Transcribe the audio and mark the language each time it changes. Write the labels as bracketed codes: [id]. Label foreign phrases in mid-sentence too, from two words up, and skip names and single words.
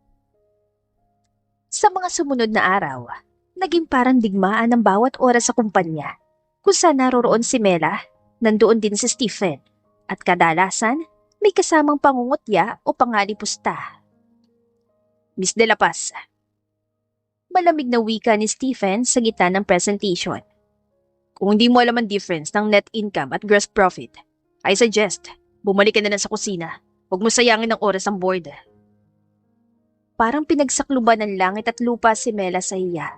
[tl] Sa mga sumunod na araw, naging parang digmaan ang bawat oras sa kumpanya. Kung saan naroroon si Mela, nandoon din si Stephen, at kadalasan may kasamang pangungutya o pangalipusta. Miss de la Paz, Malamig na wika ni Stephen sa gitna ng presentation. kung hindi mo alam ang difference ng [en] net income [tl] at [en] gross profit, I suggest, [tl] bumalik ka na lang sa kusina. Huwag mo sayangin ang oras ang board. Parang pinagsakluban ng langit at lupa si Mela sa iya.